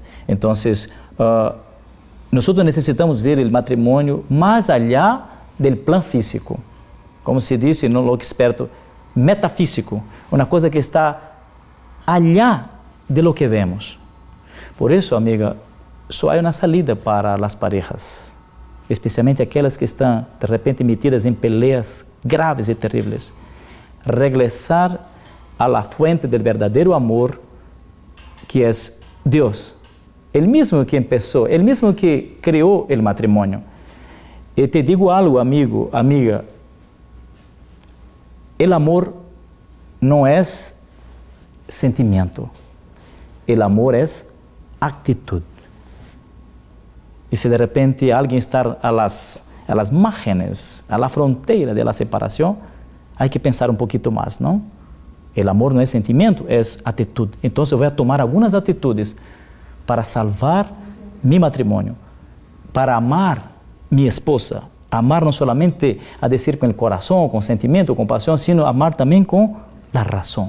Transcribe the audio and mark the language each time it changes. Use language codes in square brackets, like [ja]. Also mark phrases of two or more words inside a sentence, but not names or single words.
[es] Entonces, nosotros necesitamos ver el matrimonio más allá del plan físico, como se dice, no lo experto, metafísico, una cosa que está allá de lo que vemos. Por eso, [pt] amiga, só há uma salida para as parejas, especialmente aquelas que estão, de repente, metidas em [es] peleas graves [pt] e terríveis. [es] Regressar a la fuente del [pt] verdadeiro amor, que é Deus. Ele mesmo que começou, ele mesmo que criou o matrimônio. E te digo algo, amigo, amiga, o amor não é sentimento, o amor é actitud. E se de repente alguém está [es] a las márgenes, a la [pt] fronteira de la separação, há que pensar um pouquinho mais, não? O amor não é sentimento, é atitude. Então eu vou tomar algumas atitudes para salvar mi matrimônio, para amar minha esposa, amar não somente a dizer com o coração, com sentimento, com paixão, sino amar também com a razão.